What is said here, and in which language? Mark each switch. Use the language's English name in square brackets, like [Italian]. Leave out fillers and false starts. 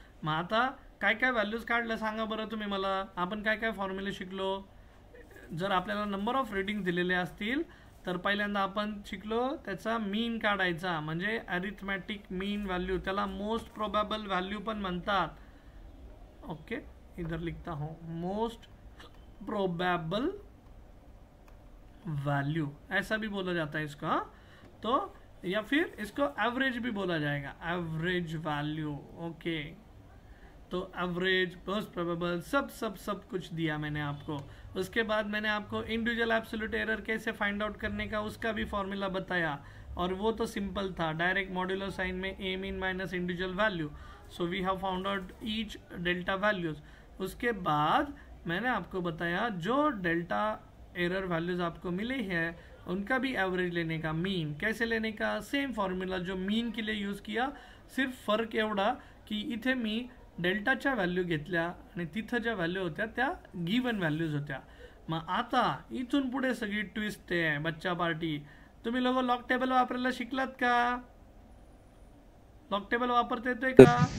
[Marathi] मग आता काय काय व्हॅल्यूज काढलं सांगा बरं तुम्ही मला. आपण काय काय फॉर्म्युले शिकलो. जर आपल्याला नंबर ऑफ रीडिंग दिलेले असतील तर पहिल्यांदा आपण शिकलो त्याचा मीन काढायचा म्हणजे अरिथमॅटिक मीन व्हॅल्यू. त्याला मोस्ट प्रोबेबल व्हॅल्यू पण म्हणतात. [Hindi] ओके इधर लिखता हूँ मोस्ट प्रोबेबल वैल्यू ऐसा भी बोला जाता है इसको. हाँ तो या फिर इसको एवरेज भी बोला जाएगा एवरेज वैल्यू. ओके तो एवरेज मोस्ट प्रोबेबल सब कुछ दिया मैंने आपको. उसके बाद मैंने आपको इंडिविजुअल एब्सोल्यूट एरर कैसे फाइंड आउट करने का उसका भी फॉर्मूला बताया. और वो तो सिंपल था, डायरेक्ट मॉड्यूलर साइन में ए mean minus individual value. [English] So we have found out each delta values. [Hindi] उसके बाद मैंने आपको बताया जो डेल्टा एरर वैल्यूज आपको मिले हैं उनका भी एवरेज लेने का. मीन कैसे लेने का, सेम फॉर्म्युला जो मीन के लिए यूज किया, [Marathi] सिर्फ फरक एवढा की इथे मी डेल्टाच्या व्हॅल्यू घेतल्या आणि तिथं ज्या व्हॅल्यू होत्या त्या गिवन व्हॅल्यूज होत्या. मग आता इथून पुढे सगळी ट्विस्ट आहे बच्चा पार्टी. तुम्ही लोक लॉक टेबल वापरायला शिकलात का? लॉक टेबल वापरता येतोय का?